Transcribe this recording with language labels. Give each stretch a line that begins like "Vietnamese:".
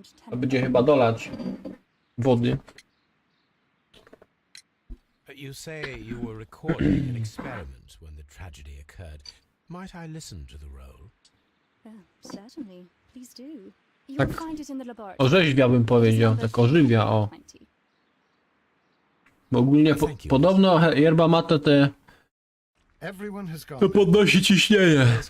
Polish: To będzie chyba dolać wody.
English: You say you were recording an experiment when the tragedy occurred. Might I listen to the roll? Certainly. Please do.
Polish: Tak
English: You'll find it in the laboratory.
Polish: orzeźwia bym powiedział, tak ożywia, o. Bo ogólnie podobno yerba mate te to podnosi ciśnienie.